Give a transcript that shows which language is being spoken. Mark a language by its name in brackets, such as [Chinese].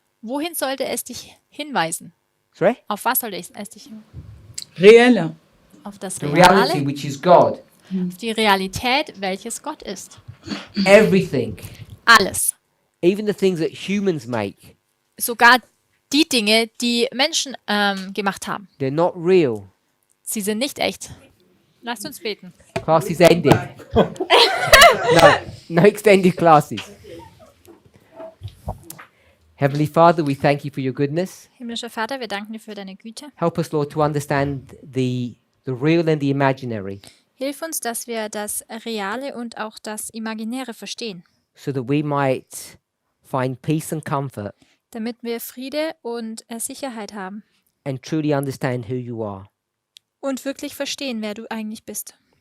[German] wohin sollte es dich hinweisen? [English] Sorry? [German] Auf was sollte es dich hinweisen? [English] Real. [German] Auf das [English] The reality, [German] Reale, [English] which is God. [German] auf die Realität, welches Gott ist. [English] Everything. [German] Alles. [English] Even the things that humans make, [German] Sogar die Dinge, die Menschen gemacht haben. [English] they're not real. [German] Sie sind nicht echt. Lasst uns beten. [English] Class is ended. No extended classes. Heavenly Father, we thank you for your goodness. [German] Himmlischer Vater, wir danken dir für deine Güte. [English] Help us, Lord, to understand the real and the imaginary, [German] Hilf uns, dass wir das Reale und auch das Imaginäre verstehen, [English] so that we might find peace and comfort [German] damit wir Friede und Sicherheit haben [English] and truly understand who you are. [German] und wirklich verstehen, wer du eigentlich bist.